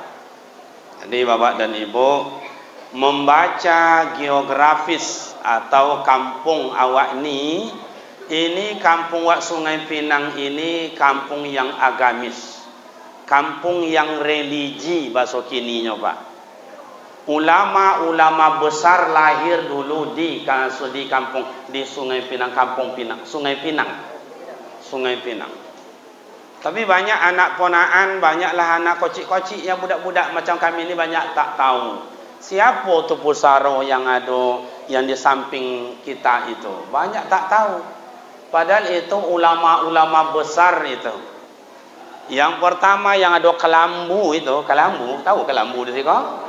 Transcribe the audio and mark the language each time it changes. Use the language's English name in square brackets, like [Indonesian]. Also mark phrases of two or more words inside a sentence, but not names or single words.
[Indonesian] Jadi Bapak dan Ibu, membaca geografis atau kampung awak ini kampung wak Sungai Pinang ini kampung yang agamis, kampung yang religi bahasa kininya Pak. Ulama-ulama besar lahir dulu di kampung di Sungai Pinang, kampung Pinang, Sungai Pinang. Tapi banyak anak ponaan, banyaklah anak kocik-kocik yang budak-budak macam kami ini banyak tak tahu. Siapa tu pusaro yang ada yang di samping kita itu? Banyak tak tahu. Padahal itu ulama-ulama besar itu. Yang pertama yang ada Kelambu itu, Kelambu, tahu Kelambu di sini?